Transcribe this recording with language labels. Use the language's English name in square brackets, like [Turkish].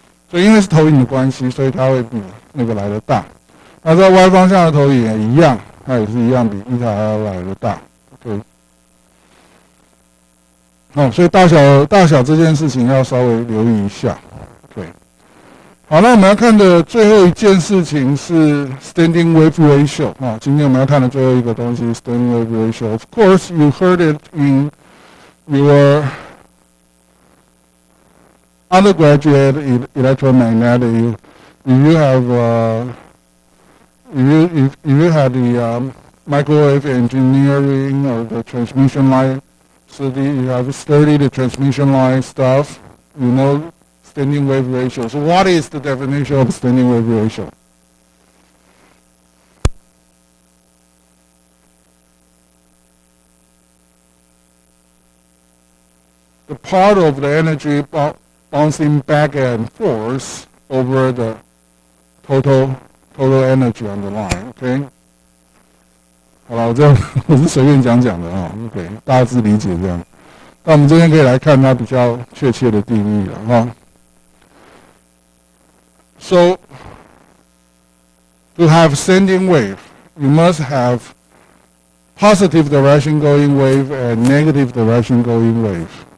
[Chinese] 所以因为是投影的关系，所以它会比那个来的大。那在 y 方向的投影也一样，它也是一样比eta还要来的大。 OK。所以大小这件事情要稍微留意一下。OK。好，那我们要看的最后一件事情是 standing wave ratio 今天我们要看的最后一个东西 standing wave ratio. [English] Of course, you heard it in your undergraduate electromagnetic. If you have if you had the microwave engineering or the transmission line study, you have studied the transmission line stuff, you know standing wave ratio. So what is the definition of standing wave ratio? The part of the energy bouncing back and forth over the total energy on the line. [Chinese] OK， 好了，我是随便讲的OK， 大致理解这样。那我们这边可以来看它比较确切的定义了 [English] So to have standing wave, you must have positive direction going wave and negative direction going wave.